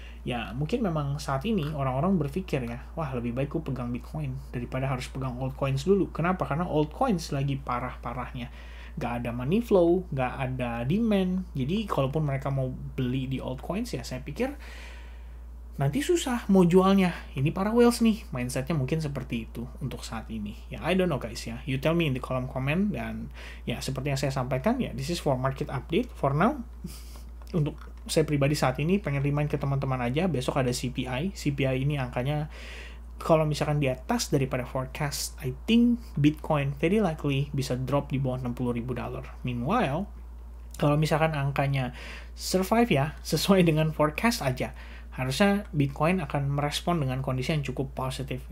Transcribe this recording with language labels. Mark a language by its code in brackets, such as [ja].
[id] Ya, mungkin memang saat ini orang-orang berpikir ya, wah lebih baik gue pegang Bitcoin daripada harus pegang altcoins dulu. Kenapa? Karena altcoins lagi parah-parahnya. Gak ada money flow, gak ada demand. Jadi kalaupun mereka mau beli di altcoins ya saya pikir nanti susah mau jualnya. Ini para whales nih, mindsetnya mungkin seperti itu untuk saat ini. [en] Ya I don't know guys ya, you tell me in the [id] kolom komen. Dan ya seperti yang saya sampaikan ya, [en] this is for market update for now. [id] Untuk saya pribadi saat ini pengen remind ke teman-teman aja, besok ada CPI. CPI ini angkanya kalau misalkan di atas daripada forecast, [en] I think Bitcoin very likely [id] bisa drop di bawah $60.000. Meanwhile, kalau misalkan angkanya survive ya, sesuai dengan forecast aja, harusnya Bitcoin akan merespon dengan kondisi yang cukup positif.